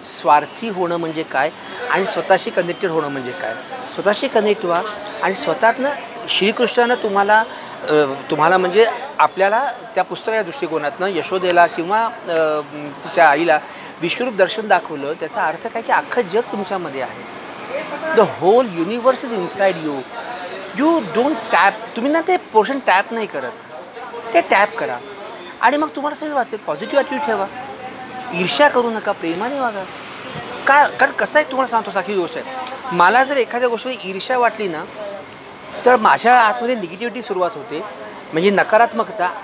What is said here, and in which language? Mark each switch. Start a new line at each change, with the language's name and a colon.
Marathi: स्वार्थी होणं म्हणजे काय आणि स्वतःशी कनेक्टेड होणं म्हणजे काय. स्वतःशी कनेक्ट व्हा आणि स्वतःतनं श्रीकृष्णानं तुम्हाला म्हणजे आपल्याला त्या पुस्तकाच्या दृष्टिकोनातनं यशोदेला किंवा तिच्या आईला विश्वरूप दर्शन दाखवलं. त्याचा अर्थ काय की अख्खं जग तुमच्यामध्ये आहे.
English: The whole universe is inside you. You don't tap.
Marathi: तुम्ही ना ते पोर्शन टॅप नाही करत, ते टॅप करा आणि मग तुम्हाला सगळं वाचेल. पॉझिटिव्ह ॲटिट्यूड ठेवा. ईर्ष्या करू नका, प्रेमाने वागा. कारण कसं आहे तुम्हाला सांगतो, साखी गोष्ट आहे. मला जर एखाद्या गोष्टीमध्ये ईर्ष्या वाटली ना तर माझ्या आतमध्ये निगेटिव्हिटी सुरुवात होते, म्हणजे नकारात्मकता.